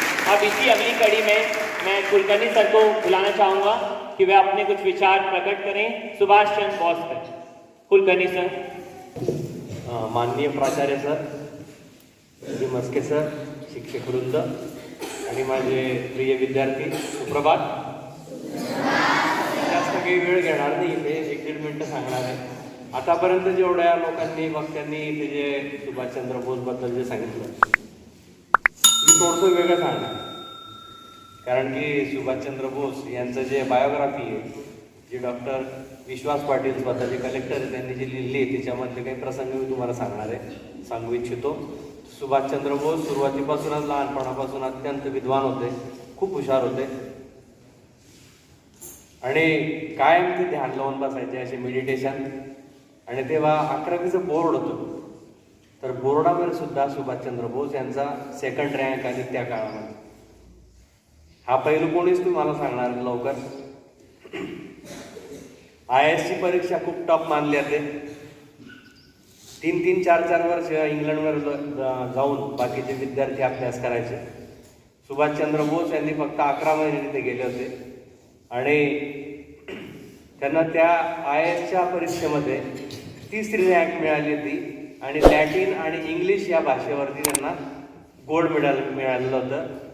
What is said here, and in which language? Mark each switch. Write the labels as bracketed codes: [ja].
[hi] अब इसी अगली कड़ी में मैं कुलकर्णी सर को बुलाना चाहूंगा कि वे अपने कुछ विचार प्रकट करें सुभाष चंद्र बोस पर। कुलकर्णी सर। [mr] माननीय प्राचार्य सर, श्री मस्के सर, शिक्षक वृंद आणि माझे प्रिय विद्यार्थी, सुप्रभात. जास्त काही वेळ घेणार नाही, इथे 1-1.5 मिनिटं सांगणार आहे. आतापर्यंत जेवढ्या लोकांनी वक्त्यांनी इथे जे सुभाषचंद्र बोसबद्दल जे सांगितलं, मी थोडंसं वेगळं सांगणार. कारण की सुभाषचंद्र बोस यांचं जे बायोग्राफी आहे, जी डॉक्टर विश्वास पाटील स्वतःचे कलेक्टर आहे त्यांनी जी लिहिली आहे, त्याच्यामधले काही प्रसंग मी तुम्हाला सांगू इच्छितो. सुभाषचंद्र बोस सुरुवातीपासूनच लहानपणापासून अत्यंत विद्वान होते, खूप हुशार होते आणि कायम ते ध्यान लावून बसायचे, असे मेडिटेशन. आणि तेव्हा 11वीचं बोर्ड होतं, तर बोर्डामध्ये सुद्धा सुभाषचंद्र बोस यांचा 2nd रँक आली त्या काळामध्ये. हा पैलू कोणीच तुम्हाला सांगणार लवकर. IAS ची परीक्षा खूप टफ मानली जाते. 3-3, 4-4 वर्ष इंग्लंडवर जाऊन बाकीचे विद्यार्थी अभ्यास करायचे. सुभाषचंद्र बोस यांनी फक्त 11 महिने तिथे गेले होते आणि त्यांना त्या IASच्या परीक्षेमध्ये 3री रँक मिळाली होती आणि लॅटिन आणि इंग्लिश या भाषेवरती त्यांना गोल्ड मेडल मिळालेलं होतं.